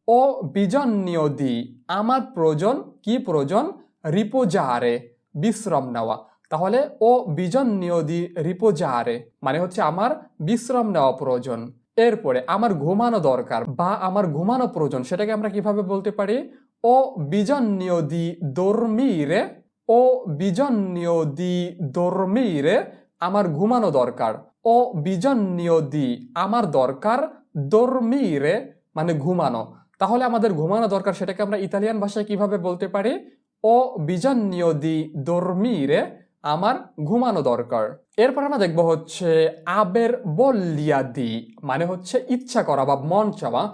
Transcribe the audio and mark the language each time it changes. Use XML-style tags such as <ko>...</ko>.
<it>ও bisogno di,</it> <bn>আমার প্রয়োজন, কি প্রয়োজন? riposare বিশ্রাম নেওয়া। তাহলে</bn> <it>ও bisogno di riposare</it> <bn>মানে হচ্ছে আমার বিশ্রাম নেওয়া প্রয়োজন। এরপরে আমার ঘুমানো দরকার বা আমার ঘুমানো প্রয়োজন, সেটাকে আমরা কিভাবে বলতে পারি?</bn> <it>ও bisogno di dormire, ও bisogno di dormire,</it> <bn>আমার ঘুমানো দরকার।</bn> <it>ও bisogno di,</it> <bn>আমার দরকার, dormire মানে ঘুমানো। তাহলে আমাদের ঘুমানো দরকার, সেটাকে আমরা ইতালিয়ান ভাষায় কিভাবে বলতে পারি?</bn> <it>ও bisogno di dormire,</it> <bn>আমার ঘুমানো দরকার। এরপর আমরা দেখব হচ্ছে</bn> <it>আবের voglia di,</it> <bn>মানে হচ্ছে ইচ্ছা করা বা মন চাওয়া।</bn>